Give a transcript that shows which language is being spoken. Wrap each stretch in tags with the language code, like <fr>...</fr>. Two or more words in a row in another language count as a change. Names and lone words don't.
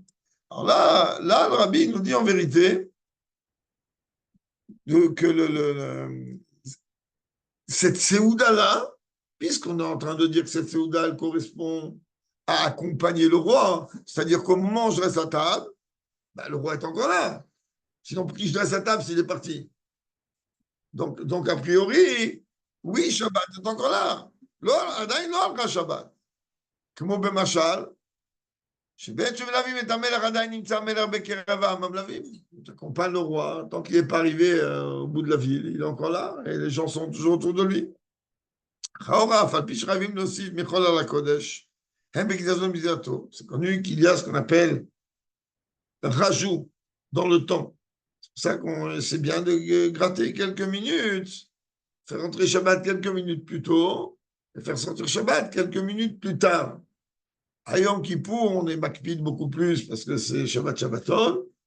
<fr>Alors là, le rabbi nous dit en vérité que cette séouda-là, puisqu'on est en train de dire que cette séouda, elle correspond à accompagner le roi, c'est-à-dire qu'au moment où je reste à table, ben, le roi est encore là. Sinon, pour qui je reste à table s'il est parti? Donc, a priori, oui, Shabbat est encore là.</fr> <he>עדיין לא הלכה שבת. כמו במשל, שבעת שמלווים את המלך עדיין נמצא המלך בקרב העם המלווים.</he> <fr>Tu accompagnes le roi, tant qu'il n'est pas arrivé au bout de la ville, il est encore là, et les gens sont toujours autour de lui.</fr> <he>Chaora, אף על פי שחייבים להוסיף מחול על הקודש, הם בקדשתו בזירתו.</he> <fr>C'est connu qu'il y a ce qu'on appelle un rajout dans le temps. C'est pour ça qu'on c'est bien de gratter quelques minutes, faire rentrer Shabbat quelques minutes plus tôt, et faire sortir Shabbat quelques minutes plus tard. À Yom Kippour, on est makpid beaucoup plus parce que c'est Shabbat Shabbaton.</fr>